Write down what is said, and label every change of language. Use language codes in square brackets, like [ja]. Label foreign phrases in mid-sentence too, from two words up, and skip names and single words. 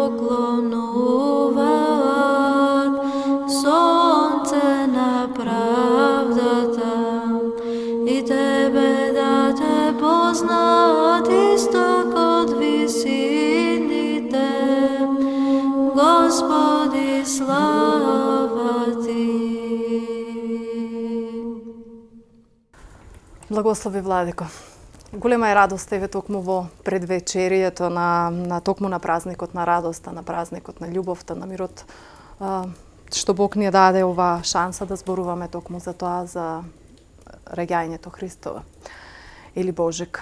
[cu] poklonuvat, sonce napravdata, i Tebe date poznat istok od visini te, Gospodi slava Ti. [mk] Благослови, Владико. Голема е радост еве токму во предвечерието на токму на празникот на радоста, на празникот на љубовта, на мирот, што Бог ни даде ова шанса да зборуваме токму за тоа, за раѓањето Христово или Божик.